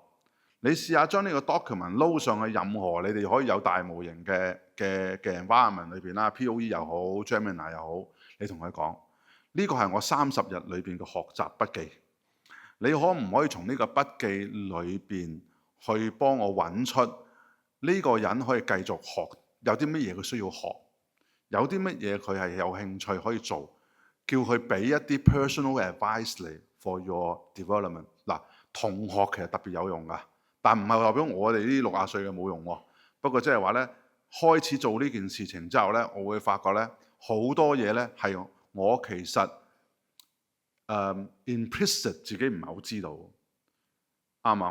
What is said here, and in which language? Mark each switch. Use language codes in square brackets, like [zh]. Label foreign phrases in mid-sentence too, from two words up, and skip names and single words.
[yue] 你試下將呢個 document 撈上去任何你哋可以有大模型嘅 environment 裏邊啦，POE 又好 Gemini 又好，你同佢講，呢個係我30日裏邊嘅學習筆記。你可唔可以從呢個筆記裏邊去幫我揾出呢個人可以繼續學，有啲乜嘢佢需要學，有啲乜嘢佢係有興趣可以做，叫佢俾一啲 [en] personal advice [yue] 嚟 [en] for your development。 [yue] 嗱，同學其實特別有用㗎。但唔係代表我哋呢60歲嘅冇用喎。不過即係話咧，開始做呢件事情之後咧，我會發覺咧好多嘢咧係我其實implicit 自己唔係好知道，啱唔啱？